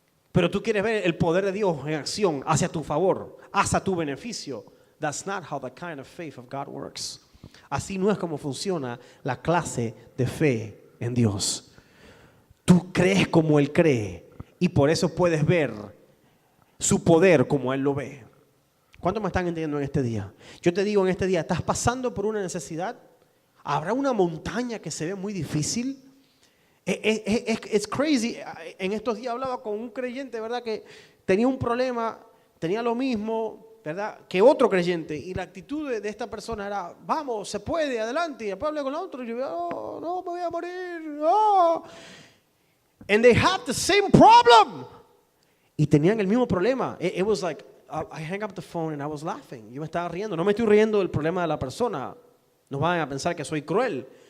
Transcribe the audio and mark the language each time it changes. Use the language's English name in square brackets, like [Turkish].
[Spanish] Pero tú quieres ver el poder de Dios en acción hacia tu favor, hacia tu beneficio. [English] That's not how the kind of faith of God works. [Spanish] Así no es como funciona la clase de fe en Dios. Tú crees como Él cree y por eso puedes ver su poder como Él lo ve. ¿Cuántos me están entendiendo en este día? Yo te digo en este día, ¿estás pasando por una necesidad? ¿Habrá una montaña que se ve muy difícil? Es crazy. En estos días hablaba con un creyente, ¿verdad? Que tenía un problema, tenía lo mismo, ¿verdad? Que otro creyente. Y la actitud de esta persona era, vamos, se puede, adelante. Y después hablé con la otra y yo, no, me voy a morir. Oh. [English] And they have the same problem. [Spanish] Y tenían el mismo problema. [English] It was like, I hang up the phone and I was laughing. [Spanish] Yo me estaba riendo. No me estoy riendo del problema de la persona. No van a pensar que soy cruel.